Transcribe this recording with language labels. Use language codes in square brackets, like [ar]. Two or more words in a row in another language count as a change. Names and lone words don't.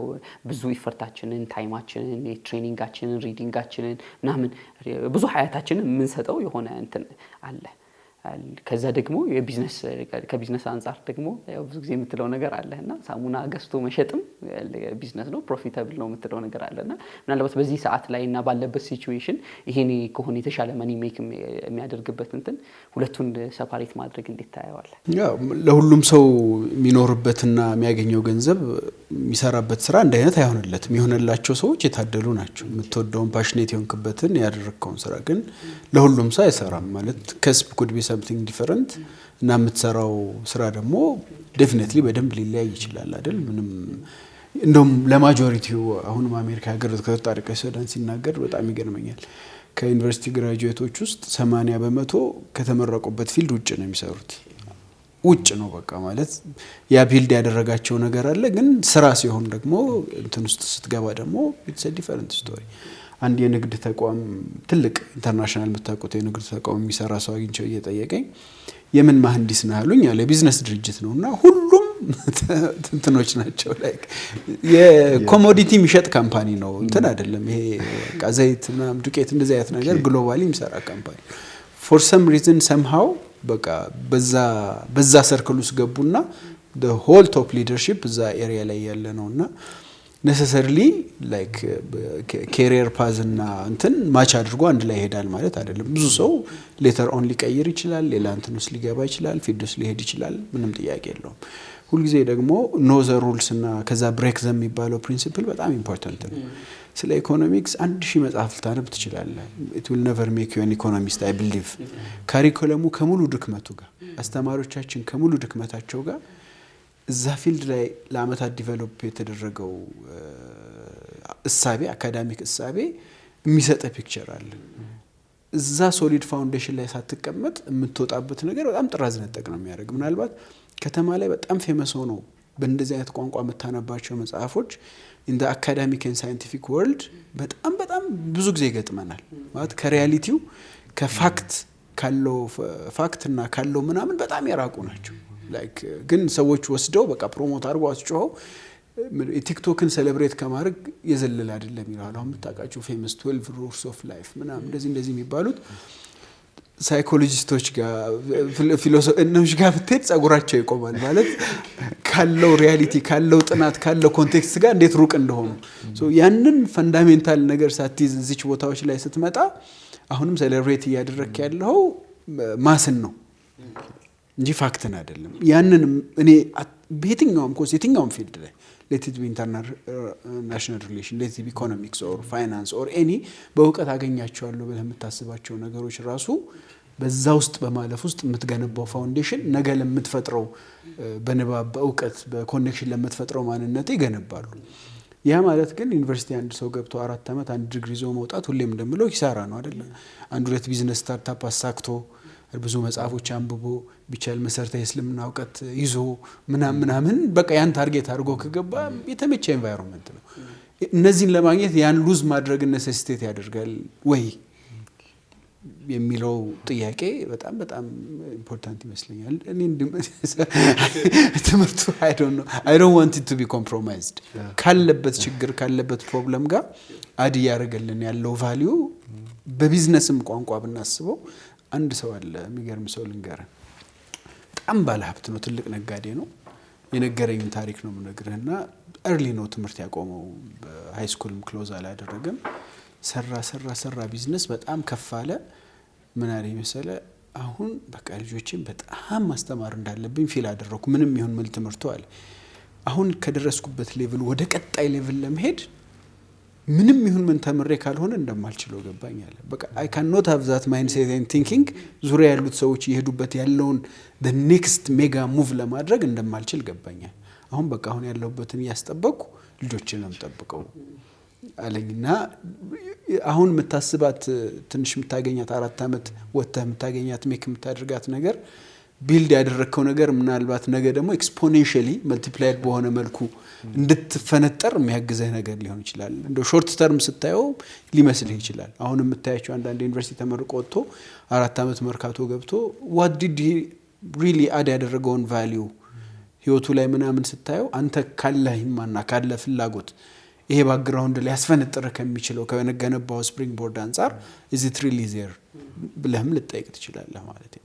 [am] ብዙ ኢፈርታችንን ታይማችንን ትሬኒንጋችንን ሪዲንጋችንን ምናምን ብዙ ሀያታችንን የምንሰጠው የሆነ እንትን አለ። ከዛ ደግሞ የቢዝነስ ከቢዝነስ አንፃር ደግሞ ያው ብዙ ጊዜ የምትለው ነገር አለና ሳሙና ገዝቶ መሸጥም ቢዝነስ ነው ፕሮፊታብል ነው የምትለው ነገር አለና ምናልባት በዚህ ሰዓት ላይና ባለበት ሲቹዌሽን ይሄኔ ከሆነ የተሻለ [en] money make [am] የሚያደርግበት እንትን ሁለቱን ሰፓሬት ማድረግ እንዴት ታያዋለህ? ያው ለሁሉም ሰው የሚኖርበትና የሚያገኘው ገንዘብ የሚሰራበት ስራ እንደ አይነት አይሆንለትም። የሆነላቸው ሰዎች የታደሉ ናቸው። የምትወደውን ፓሽኔት የሆንክበትን ያደረግከውን ስራ ግን ለሁሉም ሰው አይሰራም ማለት ከስብ [en] could be something different [am] እና የምትሰራው ስራ ደግሞ ዴፊኒትሊ በደንብ ሊለያይ ይችላል አይደል? ምንም እንደውም ለማጆሪቲው አሁንም አሜሪካ ሀገር ከተጣረቀ ሱዳን ሲናገር በጣም ይገርመኛል። ከዩኒቨርሲቲ ግራጁዌቶች ውስጥ 80% ከተመረቁበት ፊልድ ውጭ ነው የሚሰሩት። ውጭ ነው በቃ ማለት ያ ቢልድ ያደረጋቸው ነገር አለ። ግን ስራ ሲሆን ደግሞ እንትን ውስጥ ስትገባ ደግሞ [en] it's a different story። [am] አንድ የንግድ ተቋም ትልቅ ኢንተርናሽናል የምታውቁት የንግድ ተቋም የሚሰራ ሰው አግኝቼው እየጠየቀኝ የምን መሐንዲስ ነህ አሉኝ። ያለ ቢዝነስ ድርጅት ነውና ሁሉም እንትኖች ናቸው። ላይክ የኮሞዲቲ የሚሸጥ ካምፓኒ ነው እንትን አይደለም። ይሄ በቃ ዘይትና ዱቄት እንደዚህ አይነት ነገር ግሎባሊ የሚሰራ ካምፓኒ [en] for some reason somehow [am] በቃ በዛ ሰርክል ውስጥ ገቡና [en] the whole top leadership [am] እዛ ኤሪያ ላይ ያለ ነውና [en] necessarily like career path [am] እና እንትን ማች አድርጎ አንድ ላይ ይሄዳል ማለት አይደለም። ብዙ ሰው [en] later on [am] ሊቀይር ይችላል፣ ሌላ እንትን ውስጥ ሊገባ ይችላል፣ ፊልድ ውስጥ ሊሄድ ይችላል። ምንም ጥያቄ የለውም። ሁሉ ጊዜ ደግሞ [en] know the rules [am] እና ከዛ [en] break the [am] የሚባለው ፕሪንሲፕል በጣም ኢምፖርታንት ነው። ስለ ኢኮኖሚክስ 1000 መጽሐፍ ልታነብ ትችላለህ። [en] it will never make you an economist I believe። [am] ካሪኩለሙ ከሙሉ ድክመቱ ጋር አስተማሪዎቻችን ከሙሉ ድክመታቸው ጋር እዛ ፊልድ ላይ ለአመታት ዲቨሎፕ የተደረገው እሳቤ አካዳሚክ እሳቤ የሚሰጥ ፒክቸር አለ። እዛ ሶሊድ ፋውንዴሽን ላይ ሳትቀመጥ የምትወጣበት ነገር በጣም ጥራዝ ነጠቅ ነው የሚያደርግ። ምናልባት ከተማ ላይ በጣም ፌመስ ሆኖ በእንደዚህ አይነት ቋንቋ መታነባቸው መጽሐፎች [en] in the academic and scientific world [am] በጣም ብዙ ጊዜ ይገጥመናል። ማለት ከሪያሊቲው ከፋክት እና ካለው ምናምን በጣም የራቁ ናቸው። ላይክ ግን ሰዎች ወስደው በቃ ፕሮሞት አድርጎ አስጮኸው ቲክቶክን ሴሌብሬት ከማድረግ የዘለለ አይደለም ይላሉ። አሁን የምታውቃቸው ፌመስ 12 [en] rules of life [am] ምናምን እንደዚህ የሚባሉት ሳይኮሎጂስቶች ጋር ፊሎሶፊዎች ጋር ብትሄድ ጸጉራቸው ይቆማል። ማለት ካለው ሪያሊቲ ካለው ጥናት ካለው ኮንቴክስት ጋር እንዴት ሩቅ እንደሆኑ ያንን ፈንዳሜንታል ነገር ሳትይዝ እዚች ቦታዎች ላይ ስትመጣ አሁንም ሴሌብሬት እያደረክ ያለው ማስን ነው እንጂ ፋክትን አይደለም። ያንን እኔ በየትኛውም ኮርስ የትኛውም ፊልድ ላይ [en] let it be international relation, let it be economics or finance or any [am] በእውቀት አገኛቸዋለሁ ብለህ የምታስባቸው ነገሮች ራሱ በዛ ውስጥ በማለፍ ውስጥ የምትገነባው ፋውንዴሽን ነገ ለምትፈጥረው በንባብ በእውቀት በኮኔክሽን ለምትፈጥረው ማንነት ይገነባሉ። ያ ማለት ግን ዩኒቨርሲቲ አንድ ሰው ገብቶ 4 አመት አንድ ዲግሪ ይዞ መውጣት ሁሌም እንደምለው ኪሳራ ነው አይደል? አንድ ሁለት [en] business startup [am] አሳክቶ ብዙ መጽሐፎች አንብቦ ቢቻል መሰረታዊ እስልምና እውቀት ይዞ ምናምን በቃ ያን ታርጌት አድርጎ ከገባ የተመቸ ኤንቫይሮንመንት ነው። እነዚህን ለማግኘት ያን ሉዝ ማድረግ ነሴሲቴት ያደርጋል ወይ የሚለው ጥያቄ በጣም ኢምፖርታንት ይመስለኛል። እኔ ትምህርቱ [en] I don't want it to be compromised። [am] ካለበት ችግር ካለበት ፕሮብለም ጋር አድ ያደርገልን ያለው ቫልዩ በቢዝነስም ቋንቋ ብናስበው አንድ ሰው አለ የሚገርም ሰው ልንገር። በጣም ባለ ሀብት ነው፣ ትልቅ ነጋዴ ነው። የነገረኝ ታሪክ ነው የምነግርህና early ነው ትምህርት ያቆመው። በሃይ ስኩልም ክሎዝ አላደረገም። ሰራ ቢዝነስ በጣም ከፋለ። ምን አለ መሰለ አሁን በቃ ልጆችን በጣም ማስተማር እንዳለብኝ ፊል አደረኩ። ምንም ይሁን ምን ትምህርቱ አለ አሁን ከደረስኩበት ሌቭል ወደ ቀጣይ ሌቭል ለመሄድ ምንም ይሁን ምን ተምሬ ካልሆነ እንደማልችለው ገባኛል በቃ [en] I cannot have that mindset and thinking [am] ዙሪያ ያሉት ሰዎች ይሄዱበት ያለውን [en] the next mega move [am] ለማድረግ እንደማልችል ገባኛል አሁን በቃ አሁን ያለውበትን ያስጠበቁ ልጆችንም ጠብቀው አለኝና አሁን መታስባት ትንሽ ምታገኛት 4 አመት ወጥተህ ምታገኛት ሜክ ምታደርጋት ነገር ቢልድ ያደረከው ነገር ምናልባት ነገ ደግሞ [en] exponentially multiplied [am] በሆነ መልኩ እንድትፈነጠር የሚያግዘህ ነገር ሊሆን ይችላል እንደ [en] short term [am] ስታየው ሊመስልህ ይችላል አሁን የምታያቸው አንዳንድ ዩኒቨርሲቲ ተመርቆ ወጥቶ 4 አመት መርካቶ ገብቶ [en] what did he really add [am] ያደረገውን ቫልዩ ህይወቱ ላይ ምናምን ስታየው አንተ ካለህማና ካለ ፍላጎት ይሄ ባክግራውንድ ላይ ያስፈነጠረ ከሚችለው ከነገነባው [en] spring board [am] አንፃር [en] is it really there [am] ብለህም ልጠይቅ ትችላለህ ማለት ነው